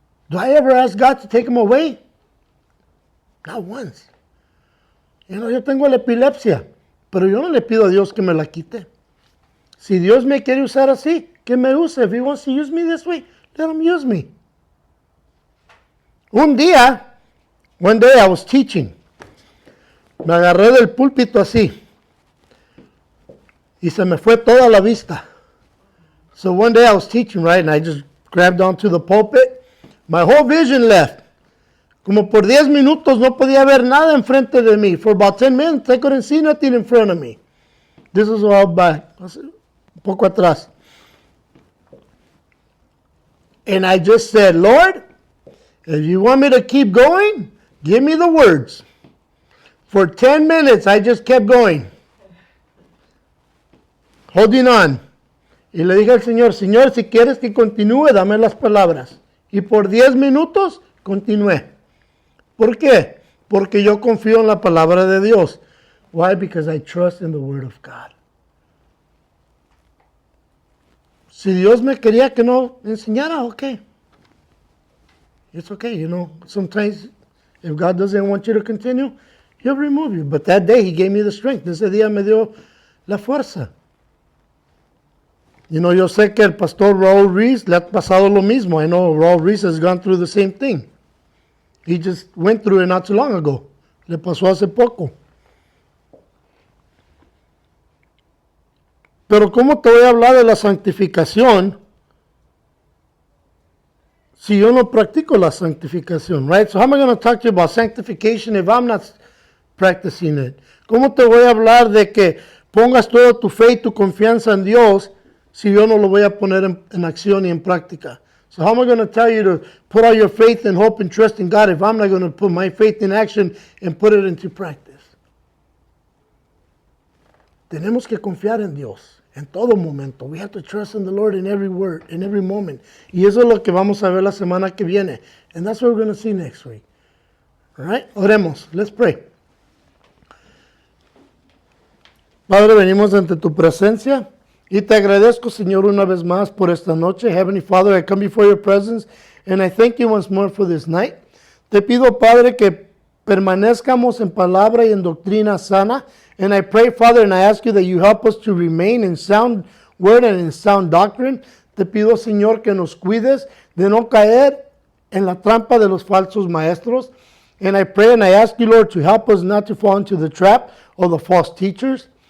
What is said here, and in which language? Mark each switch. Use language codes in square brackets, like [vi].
[en] Do I ever ask God to take them away? Not once. [es] Yo tengo la epilepsia, pero yo no le pido a Dios que me la quite. Si Dios me quiere usar así, que me use. [en] If He wants to use me this way, let Him use me. One day I was teaching. [es] Me agarré del púlpito así. Y se me fue toda la vista. [en] So one day I was teaching, right, and I just grabbed onto the pulpit. My whole vision left. [es] Como por 10 minutos no podía ver nada enfrente de mí. [en] For about 10 minutes, I couldn't see nothing in front of me. This is all back, [es] un poco atrás. [en] And I just said, Lord, if you want me to keep going, give me the words. For 10 minutes, I just kept going. Holding on. [es] Y le dije al Señor, Señor, si quieres que continúe, dame las palabras. Y por 10 minutos, continué. ¿Por qué? Porque yo confío en la palabra de Dios. [en] Why? Because I trust in the Word of God. [es] Si Dios me quería que no enseñara, okay. [en] It's okay, Sometimes, if God doesn't want you to continue, He'll remove you. But that day, He gave me the strength. [es] Ese día me dio la fuerza. Yo sé que el pastor Raul Reese le ha pasado lo mismo. [en] I know Raul Reese has gone through the same thing. He just went through it not too long ago. [es] Le pasó hace poco. Pero ¿cómo te voy a hablar de la santificación si yo no practico la santificación? [en] Right? So how am I going to talk to you about sanctification if I'm not practicing it? [es] ¿Cómo te voy a hablar de que pongas toda tu fe y tu confianza en Dios si yo no lo voy a poner en acción y en práctica? [en] So how am I going to tell you to put all your faith and hope and trust in God if I'm not going to put my faith in action and put it into practice? [es] Tenemos que confiar en Dios en todo momento. [en] We have to trust in the Lord in every word, in every moment. [es] Y eso es lo que vamos a ver la semana que viene. [en] And that's what we're going to see next week. All right? [es] Oremos. [en] Let's pray. [es] Padre, venimos ante tu presencia. Y te agradezco, Señor, una vez más por esta noche. [en] Heavenly Father, I come before your presence and I thank you once more for this night. [es] Te pido, Padre, que permanezcamos en palabra y en doctrina sana. [en] And I pray, Father, and I ask you that you help us to remain in sound word and in sound doctrine. [es] Te pido, Señor, que nos cuides de no caer en la trampa de los falsos maestros. [en] And I pray and I ask you, Lord, to help us not to fall into the trap of the false teachers.